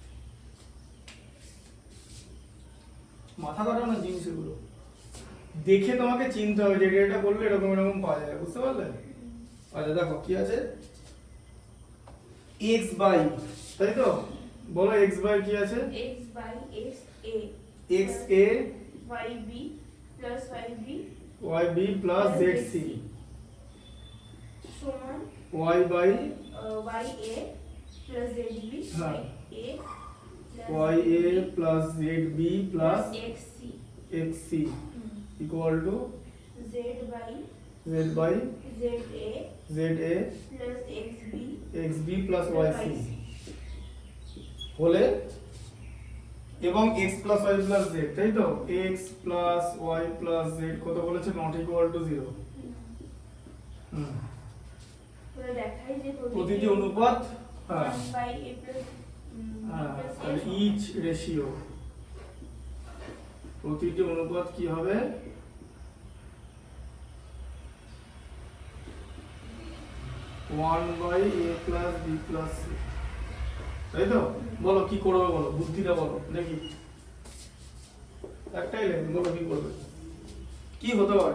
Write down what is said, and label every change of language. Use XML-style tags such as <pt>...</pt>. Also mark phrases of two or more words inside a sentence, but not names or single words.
<bn>মাথা কাটানো জিনিস এগুলো, দেখে তোমাকে চিনতে হবে যে এটা করলে এরকম এরকম পাওয়া যায়। বুঝতে পারলে? আচ্ছা দেখো কি আছে,</bn> <en>x by,</en> <bn>তাই তো? বলো</bn> <en>x by</en> <bn>কি আছে?</bn> <en>x by x a x a y b plus y b y b plus z c</en> <bn>সমান</bn> <en>y by y a plus z b</en> <bn>হ্যাঁ</bn> <en>y a y a plus z b plus x c x c equal to z by z by z a z a plus x b x b plus y c</en> <bn>হলে এবং</bn> <en>x plus y plus z,</en> <bn>তাই তো?</bn> <en>x plus y plus z</en> <bn>কত বলেছে?</bn> <en>not equal to 0।</en> <bn>তাহলে দেখাই যে প্রতিটি অনুপাত, হ্যাঁ</bn> <en>1 by a plus</en> <bn>আর</bn> <en>each ratio,</en> <bn>প্রতিটি অনুপাত কি হবে?</bn> <en>1 by a plus b plus c,</en> <bn>তাই তো? বলো কি করবে, বলো বুদ্ধিটা বলো দেখি। একটাই লাইন, বলো কি করবে, কি হতে পারে?</bn>